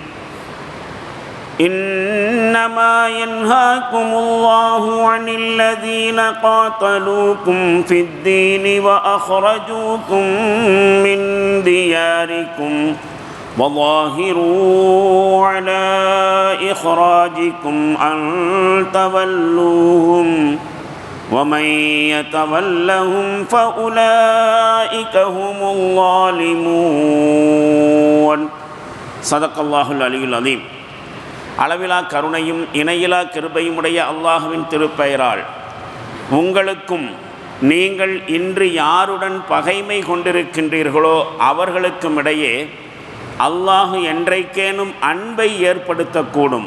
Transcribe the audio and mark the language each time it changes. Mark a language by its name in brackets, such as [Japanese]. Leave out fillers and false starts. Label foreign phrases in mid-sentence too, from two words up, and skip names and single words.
[Arabic] إنما ينهاكم الله عن الذين قاتلوكم في الدين وأخرجوكم من دياركم وظاهروا على إخراجكم أن تولوهم ومن يتولهم فأولئك هم الظالمون. صدق الله العلي العظيم. [Tamil] அளவிலா கருணையும் இணையிலா கிருபையும் உடைய அல்லாஹ்வின் திருப்பெயரால் உங்களுக்கும் நீங்கள் இன்று யாருடன் பகைமை கொண்டிருக்கின்றீர்களோ அவர்களுக்கும் இடையே அல்லாஹ் என்றைக்கேனும் அன்பை ஏற்படுத்தக்கூடும்.